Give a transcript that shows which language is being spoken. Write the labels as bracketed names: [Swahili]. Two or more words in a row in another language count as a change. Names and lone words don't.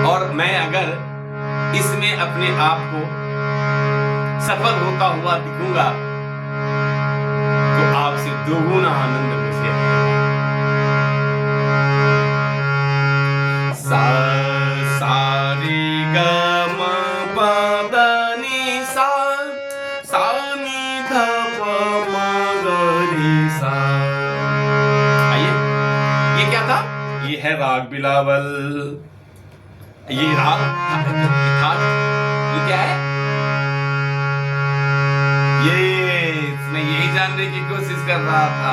[Hindi] और मैं अगर इसमें अपने आप को सफल होता हुआ दिखूंगा तो आपसे दोगुना आनंद मुझे आएगा। सा रे ग म प द नी सा, सा नी ध प म ग रे सा। आइए, ये क्या था? ये है राग बिलावल। ये राग था, ये क्या है? मैं यही जानने की कोशिश कर रहा था।